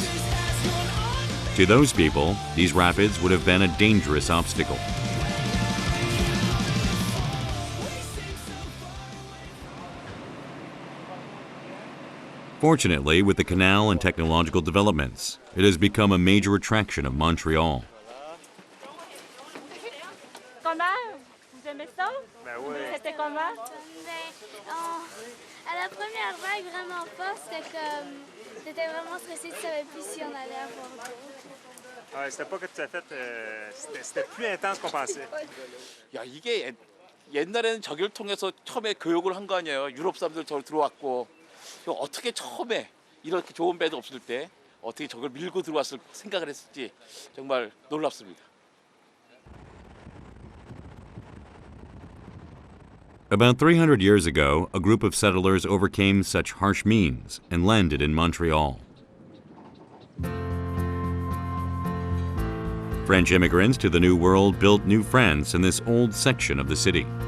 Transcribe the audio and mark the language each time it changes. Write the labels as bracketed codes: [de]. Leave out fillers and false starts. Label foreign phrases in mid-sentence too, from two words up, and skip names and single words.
[en] To those people, these rapids would have been a dangerous obstacle. Fortunately, with the canal and technological developments, it has become a major attraction of Montreal. [fr] Comment? Vous aimez ça? Ben oui. C'était comment? À la première vague, vraiment fort, c'était vraiment stressé, tu savais plus si on allait avoir d'eau. Ouais, c'était pas que tout à fait. C'était plus intense qu'on pensait. [ko] 야, 이게 옛날에는 저기를 통해서 처음에 교육을 한 거 아니에요. 유럽 사람들 저기 들어왔고. 어떻게 처음에 이렇게 좋은 배도 없을 때 어떻게 저걸 밀고 들어왔을 생각을 했을지 정말 놀랍습니다. [en] About 300 years ago, a group of settlers overcame such harsh means and landed in Montreal. French immigrants to the New World built New France in this old section of the city.